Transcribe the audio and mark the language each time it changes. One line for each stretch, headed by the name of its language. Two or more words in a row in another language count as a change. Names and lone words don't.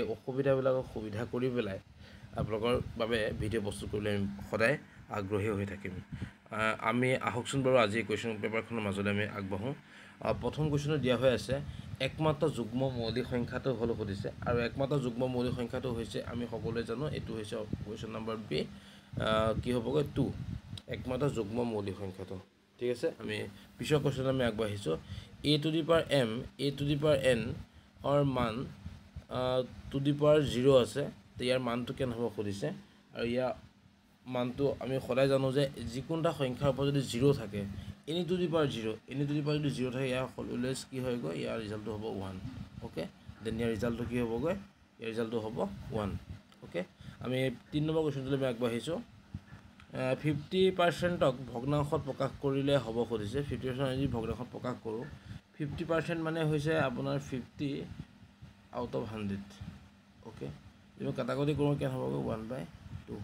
Assamese: অসুবিধাবিলাকক সুবিধা কৰি পেলাই আপোনালোকৰ বাবে ভিডিঅ' প্ৰস্তুত কৰিবলৈ আমি সদায় আগ্ৰহী হৈ থাকিম আমি আহকচোন বাৰু আজি
English: question paperখনৰ
Assamese: মাজলৈ আমি আগবাঢ়োঁ প্ৰথম কুৱেশ্যনত দিয়া হৈ আছে একমাত্ৰ যুগ্ম মৌলিক সংখ্যাটো হ'ল সুধিছে আৰু একমাত্ৰ যুগ্ম মৌলিক সংখ্যাটো হৈছে আমি সকলোৱে জানো এইটো হৈছে
English: question number b
Assamese: কি হ'বগৈ 2 একমাত্ৰ যুগ্ম মৌলিক সংখ্যাটো ঠিক আছে আমি পিছৰ কুৱেশ্যনত আমি আগবাঢ়িছোঁ
English: a to the power m a to the power n
Assamese: অৰ মান
English: to the power 0
Assamese: আছে তো ইয়াৰ মানটো কেনে হ'ব সুধিছে আৰু ইয়াৰ মানটো আমি সদায় জানো যে যিকোনোটা সংখ্যাৰ ওপৰত যদি 0 থাকে
English: any to the power 0
Assamese: যদি 0 থাকে ইয়াৰ অলৱেজ কি হয় গৈ ইয়াৰ ৰিজাল্টটো হ'ব 1
English: ok then
Assamese: ইয়াৰ ৰিজাল্টটো কি হ'ব গৈ ইয়াৰ ৰিজাল্টটো হ'ব 1 ওকে আমি 3 নম্বৰ কুৱেশ্যনটোলৈ আমি আগবাঢ়িছোঁ 50%ক ভগ্নাংশত প্ৰকাশ কৰিলে হ'ব খুজিছে 50% যদি ভগ্নাংশত প্ৰকাশ কৰোঁ 50% মানে হৈছে আপোনাৰ 50
English: out of
Assamese: 100 ওকে যদি কাটাকটি কৰোঁ কেনে হ'বগৈ 1/2